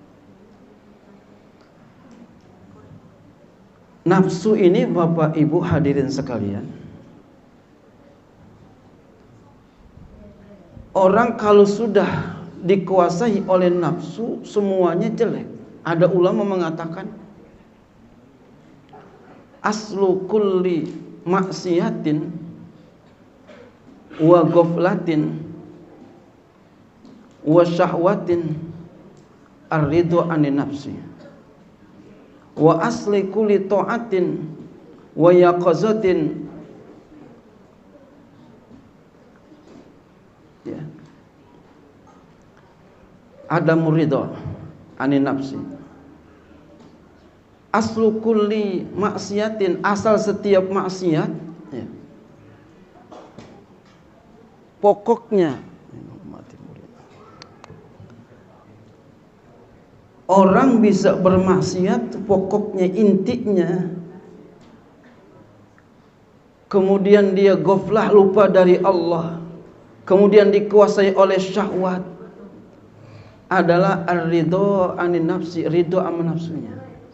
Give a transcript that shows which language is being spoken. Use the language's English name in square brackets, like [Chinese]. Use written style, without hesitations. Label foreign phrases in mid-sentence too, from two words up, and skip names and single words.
[Indonesian] Nafsu ini Bapak Ibu hadirin sekalian, orang kalau sudah dikuasai oleh nafsu semuanya jelek. Ada ulama mengatakan [Arabic] أصل كل معصية وغفلة وشهوة الرضا عن النفس وأصل كل طاعة ويقظة عدم الرضا عن النفس. أصل كل معصية, [Indonesian] asal setiap maksiat, pokoknya orang bisa bermaksiat, pokoknya intinya kemudian dia ghaflah, lupa dari Allah, kemudian dikuasai oleh syahwat, adalah [Arabic] الرضا عن النفس, [Indonesian] ridho sama nafsunya.